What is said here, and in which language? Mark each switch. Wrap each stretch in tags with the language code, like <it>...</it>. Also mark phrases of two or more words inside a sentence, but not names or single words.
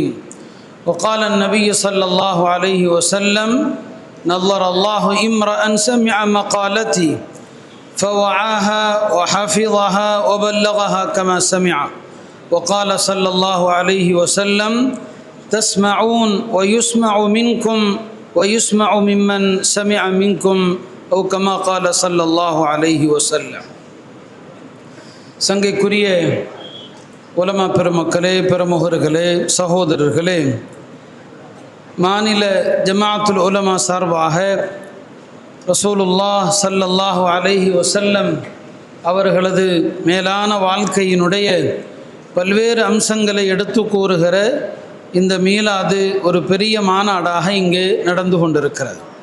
<ar>وقال النبي صلى الله عليه وسلم نظر الله امرأ سمع مقالتي فوعاها وحفظها وبلغها كما سمع. وقال صلى الله عليه وسلم تسمعون ويسمع منكم ويسمع ممن سمع منكم أو كما قال صلى الله عليه وسلم.</ar> <ta>சங்கைக்குரிய உலமா பெருமக்களே, பெருமுகர்களே, சகோதரர்களே, மாநில ஜமாஅத்துல் உலமா சார்பாக ரசூலுல்லாஹ்</ta> <ar>صلى الله عليه وسلم</ar> <ta>அவர்களது மேலான வாழ்க்கையினுடைய பல்வேறு அம்சங்களை எடுத்து கூறுகிற இந்த மீலாது ஒரு பெரிய மாநாடாக இங்கே நடந்து கொண்டிருக்கிறது.</ta>